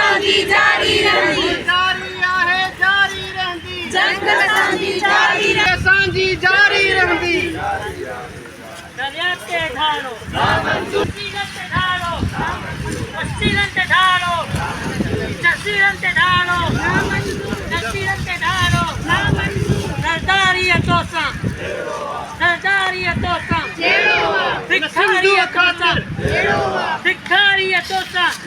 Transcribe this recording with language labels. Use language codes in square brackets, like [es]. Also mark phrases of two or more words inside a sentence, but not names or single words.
[sd] असांजी जारी रहंदी, जारी आहे जारी रहंदी, जंग असांजी जारी रहंदी, असांजी जारी रहंदी। दरिया ते ढालो, सीरन ते ढालो, सीरन ते ढालो, सीरन ते ढालो, सीरन ते ढालो, सरदारी तोसा, सरदारी तोसा, भिखारी तोसा, भिखारी तोसा,